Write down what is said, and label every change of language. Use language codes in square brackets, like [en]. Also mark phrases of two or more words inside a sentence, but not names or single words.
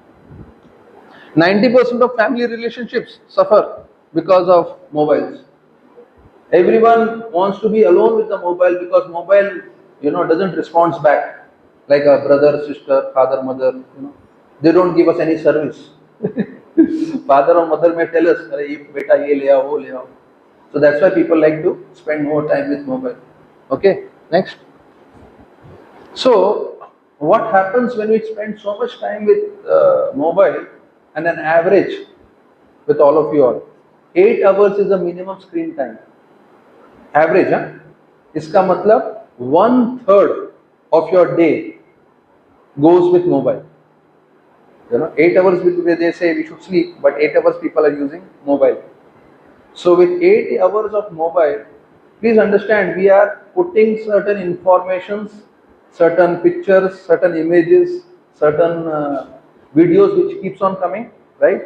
[en] 90% of family relationships suffer because of mobiles. Everyone wants to be alone with the mobile because mobile, doesn't respond back like a brother, sister, father, mother. They don't give us any service. Father or mother may tell us, [hi] "अरे, बेटा, ये ले आओ, वो ले आओ." [en] So that's why people like to spend more time with mobile. Okay, next. So what happens when we spend so much time with mobile and an average with all of you all? 8 hours is the minimum screen time. Average, huh? [hi] इसका मतलब [en] 1/3 of your day goes with mobile. 8 hours they say we should sleep, but 8 hours people are using mobile. So with 8 hours of mobile, please understand we are putting certain informations, certain pictures, certain images, certain videos which keeps on coming, right?